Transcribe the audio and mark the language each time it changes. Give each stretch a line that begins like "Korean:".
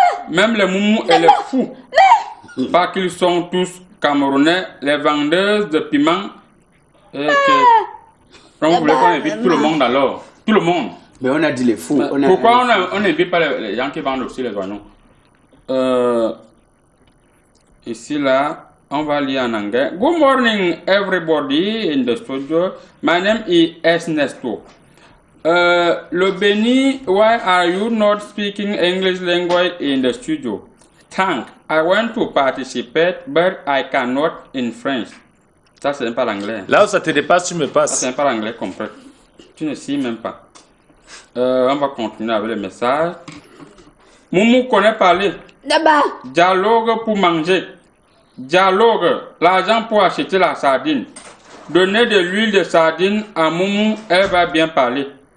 French: Même les moumous et les fous. Pas qu'ils sont tous camerounais, les vendeuses de piment. Donc vous voulez qu'on invite tout le monde alors? Tout le monde. Mais on a dit les fous. Pourquoi on n'invite pas les gens qui vendent aussi les oignons? Ici, là, on va lire en anglais.
English: Good morning, everybody in the studio. My name is Ernesto. Le Béni, why are you not speaking English language in the studio? Thank. I want to participate, but I cannot in French.
French: Ça, c'est pas l'anglais. Là où ça te dépasse, tu me passes. Ça, c'est pas l'anglais complet. Tu ne sais même pas. On va continuer avec le message. Moumou connaît parler. Dialogue pour manger. Dialogue, l'argent pour acheter la sardine. Donnez de l'huile de sardine à Moumou, elle va bien parler.